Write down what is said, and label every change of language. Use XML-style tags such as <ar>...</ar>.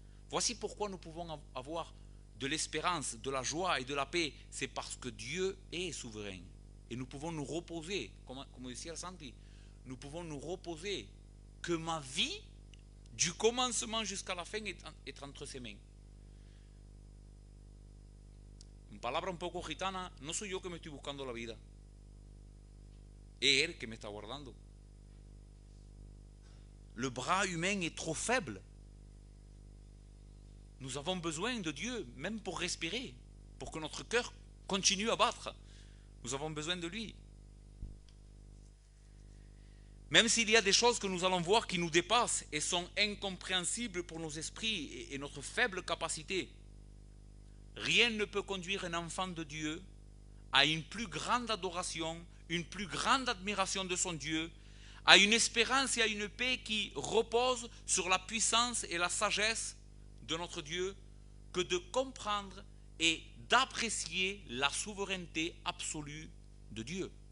<fr>Voici pourquoi nous pouvons avoir de l'espérance, de la joie et de la paix. C'est parce que Dieu est souverain. Et nous pouvons nous reposer, comme disait Santi, nous pouvons nous reposer que ma vie, du commencement jusqu'à la fin, est entre ses mains.</fr> <es>En palabra un poco gitana, no soy yo que me estoy buscando la vida. Es Él que me está guardando.</es> <fr>Le bras humain est trop faible. Nous avons besoin de Dieu, même pour respirer, pour que notre cœur continue à battre. Nous avons besoin de lui. Même s'il y a des choses que nous allons voir qui nous dépassent et sont incompréhensibles pour nos esprits et notre faible capacité, rien ne peut conduire un enfant de Dieu à une plus grande adoration, une plus grande admiration de son Dieu, à une espérance et à une paix qui reposent sur la puissance et la sagesse de notre Dieu, que de comprendre et d'apprécier la souveraineté absolue de Dieu.</fr>